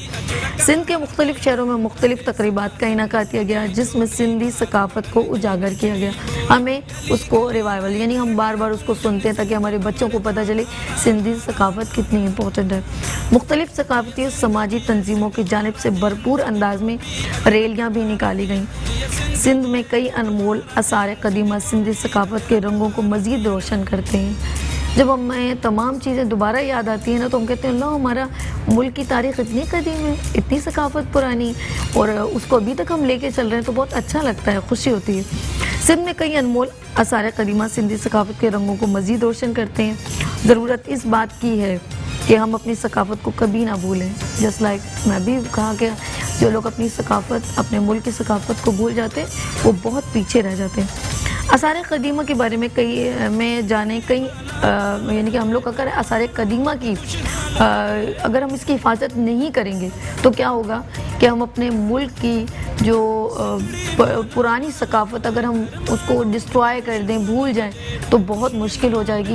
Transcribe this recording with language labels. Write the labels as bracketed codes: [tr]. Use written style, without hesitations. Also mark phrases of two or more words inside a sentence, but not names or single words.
[ur] سندھ کے مختلف شہروں میں مختلف تقریبات کا انعقاد کیا گیا، جس میں سندھی ثقافت کو اجاگر کیا گیا. ہمیں اس کو ریوائیول، یعنی ہم بار بار اس کو سنتے ہیں تاکہ ہمارے بچوں کو پتا چلے سندھی ثقافت کتنی امپورٹنٹ ہے. مختلف ثقافتی اور سماجی تنظیموں کی جانب سے بھرپور انداز میں ریلیاں بھی نکالی گئیں. سندھ میں کئی انمول آثار قدیمہ سندھی ثقافت کے رنگوں کو مزید روشن کرتے ہیں. جب ہمیں تمام چیزیں دوبارہ یاد آتی ہیں نا، تو ہم کہتے ہیں لو، ہمارا ملک کی تاریخ اتنی قدیم ہے، اتنی ثقافت پرانی، اور اس کو ابھی تک ہم لے کے چل رہے ہیں، تو بہت اچھا لگتا ہے، خوشی ہوتی ہے. سندھ میں کئی انمول آثار قدیمہ سندھی ثقافت کے رنگوں کو مزید روشن کرتے ہیں. ضرورت اس بات کی ہے کہ ہم اپنی ثقافت کو کبھی نہ بھولیں. [en] just like [ur] میں بھی کہا کہ جو لوگ اپنی ثقافت، اپنے ملک کی ثقافت کو بھول جاتے ہیں، وہ بہت پیچھے رہ جاتے ہیں. آثار قدیمہ کے بارے میں یعنی کہ ہم لوگ اگر آثار قدیمہ کی اگر ہم اس کی حفاظت نہیں کریں گے تو کیا ہوگا کہ ہم اپنے ملک کی جو پرانی ثقافت، اگر ہم اس کو ڈسٹرائے کر دیں، بھول جائیں، تو بہت مشکل ہو جائے گی.